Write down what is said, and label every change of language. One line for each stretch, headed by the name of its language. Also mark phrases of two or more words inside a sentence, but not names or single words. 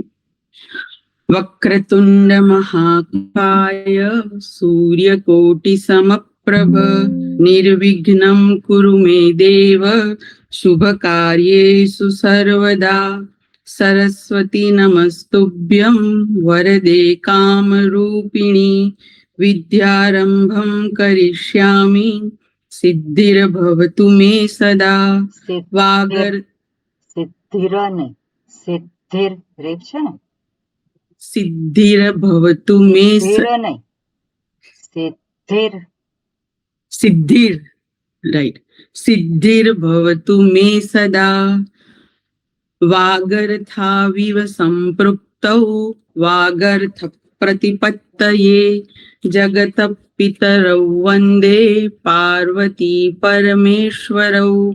Sanskrit: वक्रतुंड महाकाय सूर्यकोटि समप्रभ निर्विघ्नं कुरु मे देव शुभ कार्येषु सर्वदा। सरस्वती नमस्तुभ्यं वरदे कामरूपिणी विद्यारंभं करिष्यामि सिद्धिर्भवतु मे सदा। वागर
Gujarati: સિદ્ધિર નહીં, સિદ્ધિર રેપ છે ને,
Sanskrit: सिद्धिर्भवतु मे
Gujarati: સિદ્ધિર નહીં, સિદ્ધિર
Sanskrit: सिद्धिर राइट सिद्धिर्भवतु मे सदा। वागर्थाविव संपृक्तौ वागर्थ प्रतिपत्तये जगत पितरौ वन्दे पार्वती परमेश्वरौ।